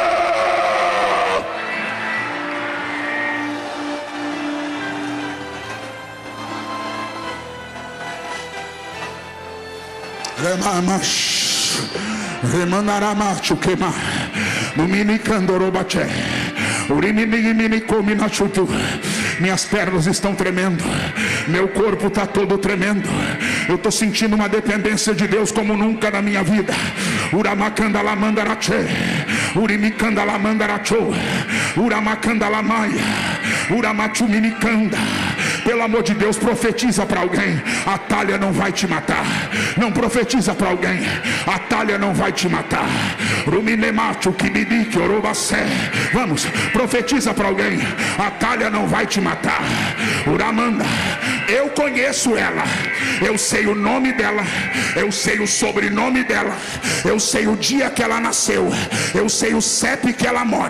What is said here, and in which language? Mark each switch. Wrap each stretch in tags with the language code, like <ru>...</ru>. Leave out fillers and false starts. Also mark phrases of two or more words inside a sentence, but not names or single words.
<pt>Remanaramachu queima, no mini candorobaché, urimini come na chutu. Minhas pernas estão tremendo, meu corpo está todo tremendo. Eu estou sentindo uma dependência de Deus como nunca na minha vida. Uramacanda la mandarache, urimicanda la mandaracho, uramacanda la maia, uramachu minicanda. Pelo amor de Deus, profetiza para alguém: Atália não vai te matar. Não profetiza para alguém: Atália não vai te matar. Vamos, profetiza para alguém: Atália não vai te matar. Uramanda, eu conheço ela, eu sei o nome dela, eu sei o sobrenome dela, eu sei o dia que ela nasceu, eu sei o CEP que ela mora.</pt>